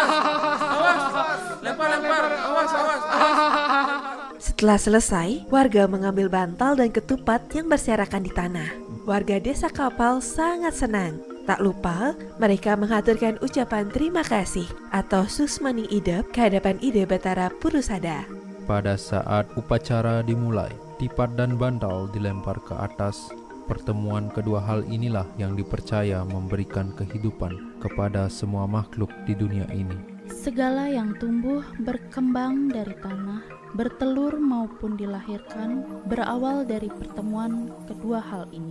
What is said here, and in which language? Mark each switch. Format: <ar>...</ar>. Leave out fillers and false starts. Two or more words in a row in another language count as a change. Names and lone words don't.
<id>Lempar. Awas. Setelah selesai, warga mengambil bantal dan ketupat yang berserakan di tanah. Warga desa kapal sangat senang. Tak lupa, mereka mengaturkan ucapan terima kasih atau</id> <ban>susmani idep</ban> <id>ke hadapan Ide Batara Purusada. Pada saat upacara dimulai, tipat dan bantal dilempar ke atas. Pertemuan kedua hal inilah yang dipercaya memberikan kehidupan kepada semua makhluk di dunia ini. Segala yang tumbuh berkembang dari tanah, bertelur maupun dilahirkan, berawal dari pertemuan kedua hal ini.</id>